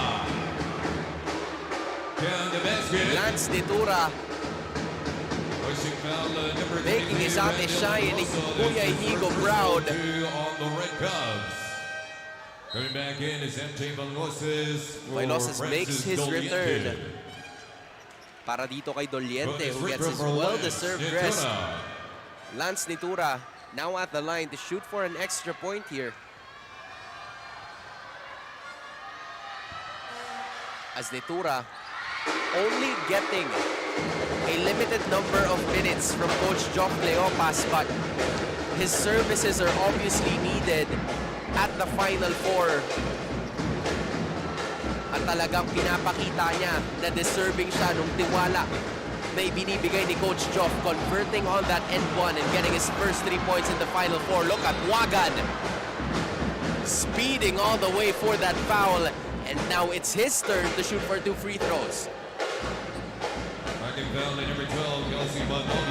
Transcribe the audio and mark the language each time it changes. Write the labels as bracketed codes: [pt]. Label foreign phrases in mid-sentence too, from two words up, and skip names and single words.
[en] Lance Nitura making his ate shine and Kuya Inigo proud. Coming back in is MJ Bailosis makes his return. [tl] Para dito kay [en] Doliente who gets his well-deserved rest. Lance Nitura now at the line to shoot for an extra point here. As Nitura only getting a limited number of minutes from Coach Jock Leopas, but his services are obviously needed at the Final Four. [tl] At talagang pinapakita niya na deserving siya nung tiwala na ibinibigay ni Coach Jock, [en] converting on that end one and getting his first 3 points in the Final Four. Look at Wagan speeding all the way for that foul, and now it's his turn to shoot for 2 free throws. Second foul in number 12, Kelsey Montoya.